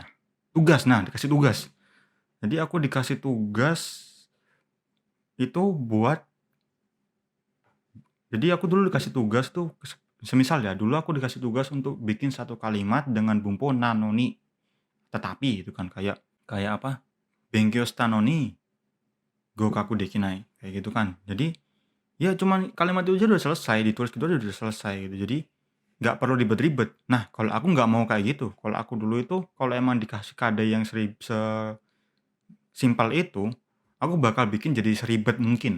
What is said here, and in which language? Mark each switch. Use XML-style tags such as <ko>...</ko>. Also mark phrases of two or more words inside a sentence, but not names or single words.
<id>Tugas, nah dikasih tugas. Jadi aku dikasih tugas itu jadi aku dulu dikasih tugas tuh, semisal ya, dulu aku dikasih tugas untuk bikin satu kalimat dengan</id> <ja>文法なのに.</ja> <id>Tetapi itu kan kayak apa?</id> <ja>勉強したのに合格できない,</ja> <id>kayak gitu kan. Jadi ya cuman kalimat itu aja udah selesai, ditulis gitu aja udah selesai gitu. Jadi nggak perlu ribet-ribet. Nah, kalau aku nggak mau kayak gitu. Kalau aku dulu itu, kalau emang dikasih kadai yang sesimpel itu, aku bakal bikin jadi seribet mungkin.</id>